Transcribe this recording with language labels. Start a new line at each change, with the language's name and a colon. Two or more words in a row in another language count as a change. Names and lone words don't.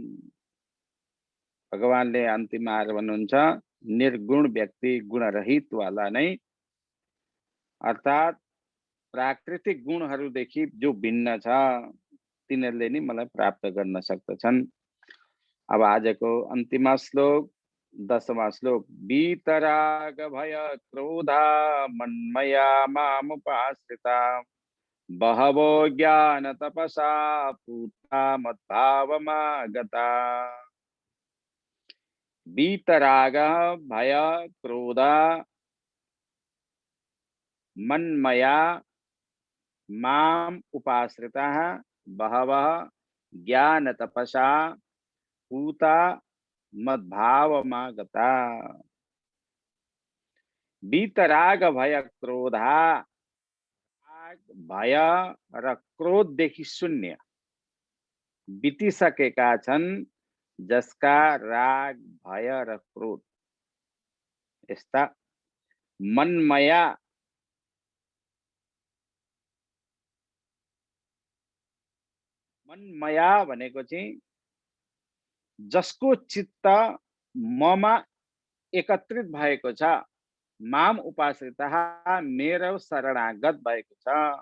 Nepali: भगवानले अन्तिममा आएर भन्नुहुन्छ निर्गुण व्यक्ति गुणरहित वाला नै, अर्थात प्राकृतिक गुणहरूदेखि जो भिन्न छ तिनीहरूले नै मलाई प्राप्त गर्न सक्दछन्। अब आजको अन्तिम श्लोक 10वां श्लोक।
Sanskrit: वीतराग भय क्रोधा मन्मया मामुपाश्रिता बहवो ज्ञान तपसा पूता मद्भावमागता। वीतराग भय क्रोधा मन्मया माम उपाश्रिताः बहवः ज्ञान तपसा पूता मद्भावमागता। वीतराग भय क्रोधा,
Nepali: भय र क्रोधदेखि शून्य बितिसकेका छन् जसका राग भय र क्रोध यस्ता मनमया भनेको चाहिँ जसको चित्त ममा एकत्रित भएको छ,
Sanskrit: माम उपाश्रितः
Nepali: मेरो शरणागत भएको छ।